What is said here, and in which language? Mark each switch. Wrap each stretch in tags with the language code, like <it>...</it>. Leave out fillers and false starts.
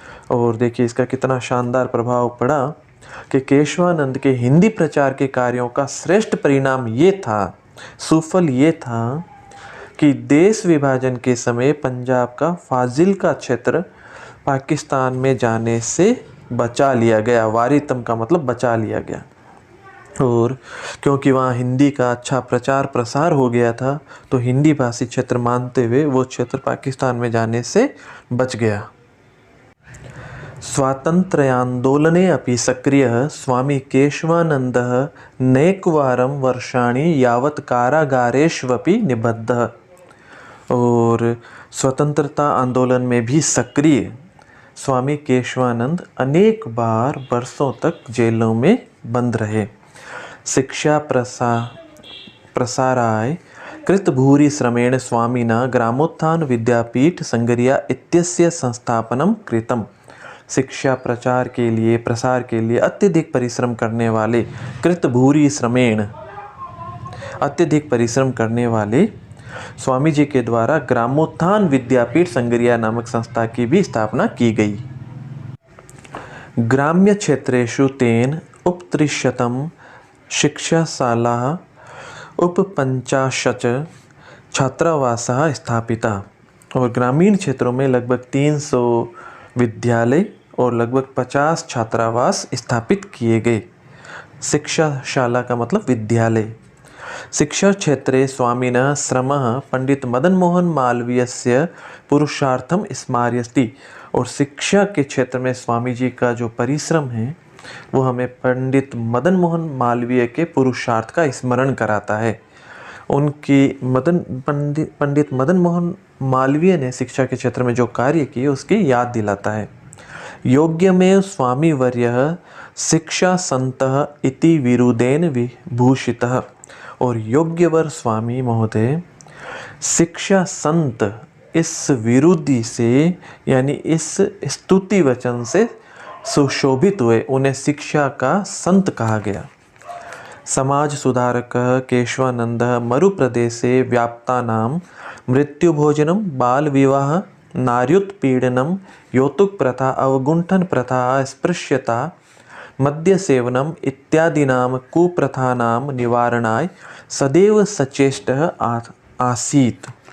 <hi>और देखिए इसका कितना शानदार प्रभाव पड़ा कि केशवानंद के हिंदी प्रचार के कार्यों का श्रेष्ठ परिणाम ये था, सुफल ये था कि देश विभाजन के समय पंजाब का फाजिल्का क्षेत्र पाकिस्तान में जाने से बचा लिया गया। वारितम का मतलब बचा लिया गया। और क्योंकि वहाँ हिंदी का अच्छा प्रचार प्रसार हो गया था, तो हिंदी भाषी क्षेत्र मानते हुए वो क्षेत्र पाकिस्तान में जाने से बच गया।</hi> <sa>स्वातंत्र्यान्दोलने अपि सक्रियः स्वामी केशवानन्दः नैकवारं वर्षाणि यावत् कारागारेष्वपि निबद्धः।</sa> <hi>और स्वतंत्रता आंदोलन में भी सक्रिय स्वामी केशवानंद अनेक बार वर्षों तक जेलों में बंद रहे।</hi> <sa>शिक्षा प्रसाराय कृतभूरि श्रमेण स्वामिना ग्रामोत्थान विद्यापीठ संगरिया इत्यस्य संस्थापनम कृतम।</sa> <hi>शिक्षा प्रचार के लिए, प्रसार के लिए अत्यधिक परिश्रम करने वाले,</hi> <sa>कृतभूरि श्रमेण,</sa> <hi>अत्यधिक परिश्रम करने वाले स्वामी जी के द्वारा ग्रामोत्थान विद्यापीठ संगरिया नामक संस्था की भी स्थापना की गई।</hi> <sa>ग्राम्य क्षेत्रेषु तेन उपत्रिशतं शिक्षाशालाः उपपञ्चाशत् छात्रावासः स्थापिता।</sa> <hi>और ग्रामीण क्षेत्रों में लगभग 300 विद्यालय और लगभग 50 छात्रावास स्थापित किए गए। शिक्षाशाला का मतलब विद्यालय।</hi> <sa>शिक्षा क्षेत्रे स्वामिनः श्रमः पंडित मदन मोहन मालवीयस्य पुरुषार्थम स्मार्यति।</sa> <hi>और शिक्षा के क्षेत्र में स्वामी जी का जो परिश्रम है वो हमें पंडित मदन मोहन मालवीय के पुरुषार्थ का स्मरण कराता है। उनकी पंडित मदन मोहन मालवीय ने शिक्षा के क्षेत्र में जो कार्य किए उसकी याद दिलाता है।</hi> <sa>योग्यमेव स्वामी वर्यः शिक्षा संतः इति विरुदेन विभूषितः।</sa> <hi>और योग्यवर स्वामी महोदय शिक्षा संत इस विरुद्धि से यानी इस स्तुति वचन से सुशोभित हुए, उन्हें शिक्षा का संत कहा गया।</hi> <sa>समाज सुधारक केशवानंद मरु प्रदेशे व्याप्तानां मृत्युभोजनम, बाल विवाह, नार्युत्पीडनम, यौतुक प्रथा, अवगुंठन प्रथा, अस्पृश्यता, मद्य सेवनम इत्यादीनां कुप्रथानां निवारणाय सदैव सचेष्टः आसीत्।</sa>